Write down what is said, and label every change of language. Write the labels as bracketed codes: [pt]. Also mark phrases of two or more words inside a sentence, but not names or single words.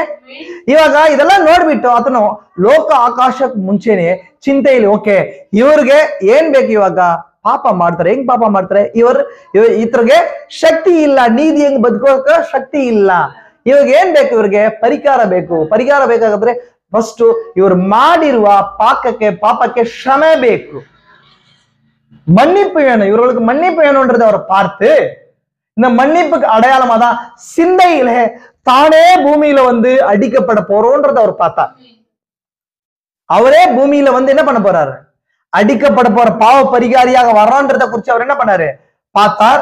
[kn] ಇವಾಗ ಇದೆಲ್ಲ ನೋಡ್ಬಿಟ್ಟು ಆತನು ಲೋಕ ಆಕಾಶಕ್ಕೆ ಮುಂಚೆನೆ ಚಿಂತೆಯಲ್ಲಿ, ಓಕೆ ಇವ್ರಿಗೆ ಏನ್ ಬೇಕು, ಇವಾಗ ಪಾಪ ಮಾಡ್ತಾರೆ. ಹೆಂಗ್ ಪಾಪ ಮಾಡ್ತಾರೆ? ಇವ್ರಿಗೆ ಶಕ್ತಿ ಇಲ್ಲ, ನೀತಿ ಹೆಂಗ್ ಬದುಕೋಕ ಶಕ್ತಿ ಇಲ್ಲ. ಇವಾಗ ಏನ್ ಬೇಕು? ಇವ್ರಿಗೆ ಪರಿಹಾರ ಬೇಕು. ಪರಿಹಾರ ಬೇಕಾದ್ರೆ ಫಸ್ಟ್ ಇವರು ಮಾಡಿರುವ ಪಾಪಕ್ಕೆ ಕ್ಷಮೆ ಬೇಕು, [ta] மன்னிப்பு வேணும். இவர்களுக்கு மன்னிப்பு வேணும்ன்றதை அவர் பார்த்து இந்த மன்னிப்புக்கு அடையாளமா தான் சிந்தையில தானே பூமியில வந்து அடிக்கப்பட போறோன்றதை அவர் பார்த்தார். அவரே பூமியில வந்து என்ன பண்ண போறாரு, அடிக்கப்பட போற பாவ பரிகாரியாக வர்றான்றதை குறிச்சு அவர் என்ன பண்ணாரு பார்த்தார்.